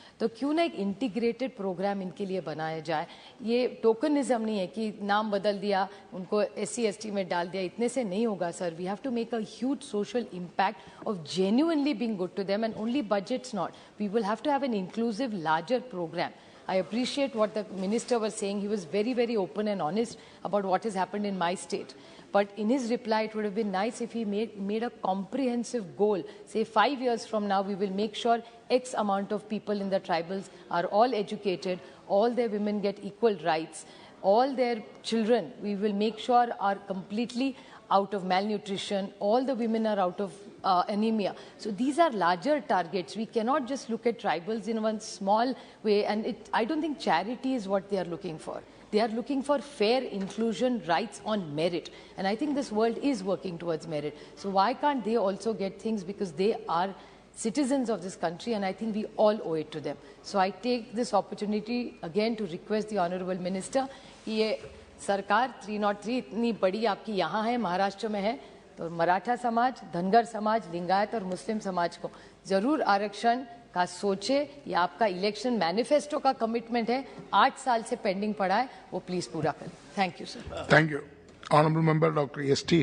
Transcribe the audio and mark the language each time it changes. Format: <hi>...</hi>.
<hi>तो क्यों ना एक इंटीग्रेटेड प्रोग्राम इनके लिए बनाया जाए। ये टोकनिज्म नहीं है कि नाम बदल दिया, उनको SC ST में डाल दिया, इतने से नहीं होगा sir.</hi> <en>We have to make a huge social impact of genuinely being good to them, and only budgets not, we will have to have an inclusive larger programme. I appreciate what the minister was saying. He was very, very open and honest about what has happened in my state. But in his reply, it would have been nice if he made a comprehensive goal. Say 5 years from now, we will make sure X amount of people in the tribals are all educated, all their women get equal rights, all their children, we will make sure are completely out of malnutrition, all the women are out of anemia. So these are larger targets. We cannot just look at tribals in one small way, and I don't think charity is what they are looking for. They are looking for fair inclusion, rights on merit, and I think this world is working towards merit. So why can't they also get things, because they are citizens of this country, and I think we all owe it to them. So I take this opportunity again to request the Honorable Minister,</en> <hi>ये सरकार 303 इतनी बड़ी आपकी यहाँ है, महाराष्ट्र में है, तो मराठा समाज, धनगर समाज, लिंगायत और मुस्लिम समाज को जरूर आरक्षण का सोचे। ये आपका इलेक्शन मैनिफेस्टो का कमिटमेंट है, 8 साल से पेंडिंग पड़ा है, वो प्लीज पूरा करें।</hi> <en>Thank you sir. Thank you. Honorable Member Dr. S.T.</en>